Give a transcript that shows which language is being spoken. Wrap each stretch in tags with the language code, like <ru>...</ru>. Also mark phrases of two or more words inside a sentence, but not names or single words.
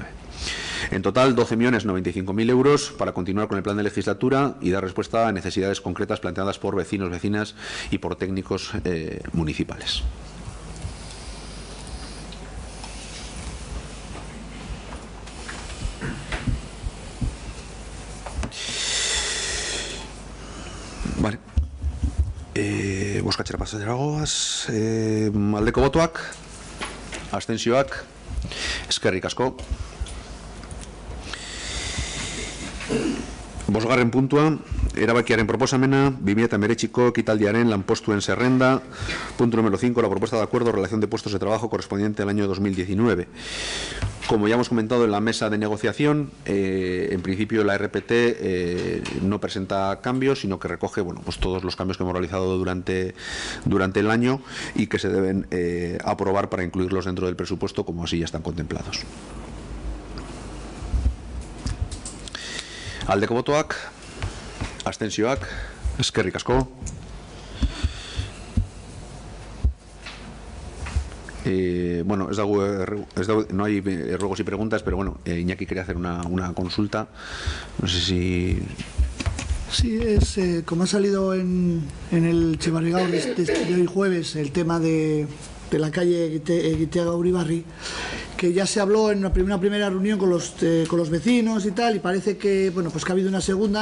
<es>En total, 12.095.000 euros para continuar con el plan de legislatura y dar respuesta a necesidades concretas planteadas por vecinos, vecinas y por técnicos municipales. Vale.</es> <eu>Bozkatzera pasatzera goaz. Aldeko botoak, abstentzioak, eskerrik asko. Bosgarren puntua, erabakiaren proposamena, 2019ko ekitaldiaren lanpostuen zerrenda.</eu> <es>Punto número 5, la propuesta de acuerdo relación de puestos de trabajo correspondiente al año 2019. Como ya hemos comentado en la mesa de negociación, en principio la RPT no presenta cambios, sino que recoge todos los cambios que hemos realizado durante el año y que se deben aprobar para incluirlos dentro del presupuesto, como así ya están contemplados.</es> <eu>Aldeko botoak, abstentzioak, eskerrik asko.</eu> <es>No hay ruegos y preguntas, pero Iñaki quería hacer una consulta. No sé si... Sí, es como ha salido en el Chevarrigao de hoy jueves el tema de la calle Guetiaga-Uribarri, que ya se habló en una primera reunión con los vecinos y tal, y parece que que ha habido una segunda.</es>